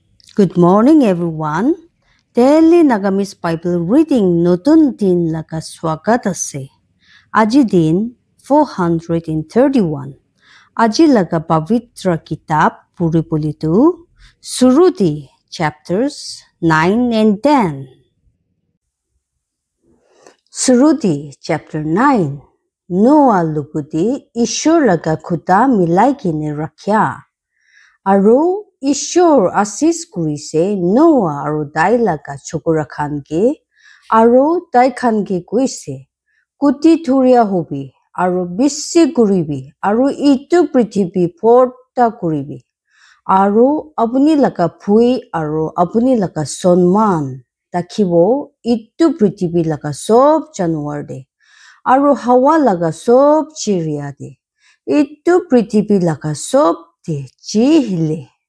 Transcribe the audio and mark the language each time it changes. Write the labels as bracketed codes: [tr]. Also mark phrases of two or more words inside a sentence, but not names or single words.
[en] Good morning, everyone. Daily Nagamis Bible reading [nag] Notun Din Laga Swagat ase. Aji din 431. Aji laga Pavitra Kitab Puri Pulitu Surudi [en] chapters 9 and 10. [nag] Surudi chapter 9. Noah Luguti Ishur laga Kuta Milai Kine Rakya. Aru Ishur asis kurise Noah aru dai laga chokora khanke aru dai khanke kuise kuti thuria hobi aru bissi kuribi aru itu prithibi porta kuribi aru apuni laga phui aru apuni laga sonman takhibo itu prithibi laga sob januar de aru hawa laga sob chiria de itu prithibi laga sob de jihile